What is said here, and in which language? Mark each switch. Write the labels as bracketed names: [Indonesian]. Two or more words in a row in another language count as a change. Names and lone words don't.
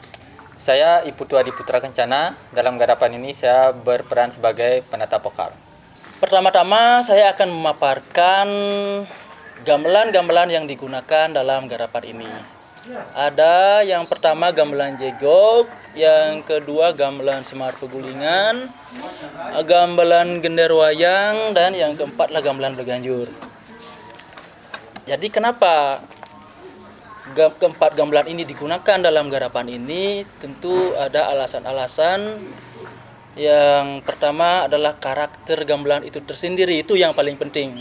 [Indonesian] Saya Iputu Adiputra Kencana. Dalam garapan ini saya berperan sebagai penata vokal. Pertama-tama saya akan memaparkan gamelan-gamelan yang digunakan dalam garapan ini. Ada yang pertama gamelan jegok, yang kedua gamelan semar pegulingan, gamelan gender wayang, dan yang keempatlah gamelan berganjur. Jadi kenapa keempat gamelan ini digunakan dalam garapan ini, tentu ada alasan-alasan. Yang pertama adalah karakter gamelan itu tersendiri, itu yang paling penting.